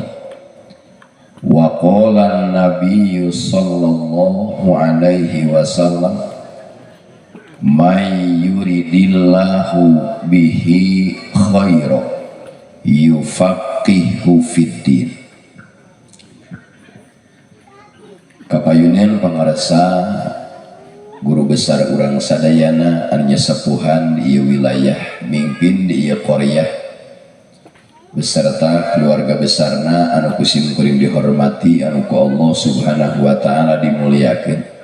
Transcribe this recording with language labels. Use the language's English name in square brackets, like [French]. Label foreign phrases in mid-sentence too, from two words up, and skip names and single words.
[Arabic] وقال النبي صلى الله عليه وسلم من يرد الله به خيرا يفقهه في الدين. [Sundanese] Kapayunan pangarasa guru besar urang sadayana anu nyesepuhan di ieu wilayah mimpin di ieu qaryah beserta keluarga besarna anu kusim kuring dihormati anu ku [Arabic] الله سبحانه وتعالى [Sundanese] dimuliakeun.